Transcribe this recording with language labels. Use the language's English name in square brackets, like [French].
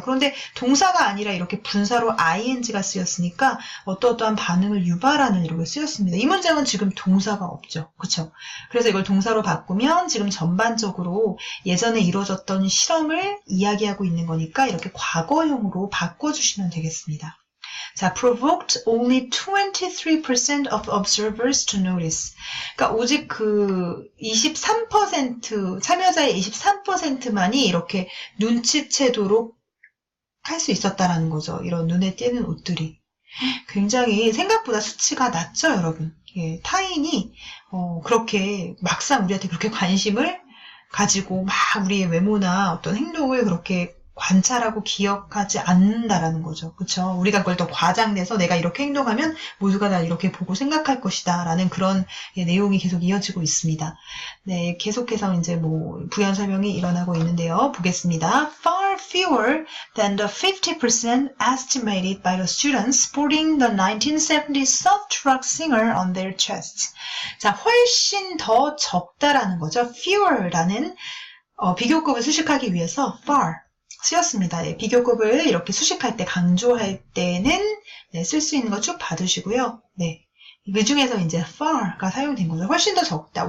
[Korean] 그런데 동사가 아니라 이렇게 분사로 ing가 쓰였으니까 어떠한 반응을 유발하는 이렇게 쓰였습니다. 이 문장은 지금 동사가 없죠. 그렇죠? 그래서 이걸 동사로 바꾸면 지금 전반적으로 예전에 이루어졌던 실험을 이야기하고 있는 거니까 이렇게 과거형으로 바꿔주시면 되겠습니다. [English] 자, provoked only 23% of observers to notice. [Korean] 그러니까 오직 그 23%, 참여자의 23%만이 이렇게 눈치채도록 할 수 있었다라는 거죠. 이런 눈에 띄는 옷들이. 굉장히 생각보다 수치가 낮죠, 여러분. 예, 타인이, 그렇게 막상 우리한테 그렇게 관심을 가지고 막 우리의 외모나 어떤 행동을 그렇게 관찰하고 기억하지 않는다라는 거죠. 그렇죠? 우리가 그걸 더 과장내서 내가 이렇게 행동하면 모두가 날 이렇게 보고 생각할 것이다 라는 그런 내용이 계속 이어지고 있습니다. 네, 계속해서 이제 뭐 부연 설명이 일어나고 있는데요. 보겠습니다. [English] Far fewer than the 50% estimated by the students sporting the 1970s soft rock singer on their chests. [Korean] 자, 훨씬 더 적다라는 거죠. fewer라는 비교급을 수식하기 위해서 far 쓰였습니다. 네, 비교급을 이렇게 수식할 때, 강조할 때는 네, 쓸 수 있는 거 쭉 봐두시고요. 네, 그 중에서 이제 far가 사용된 거죠. 훨씬 더 적다.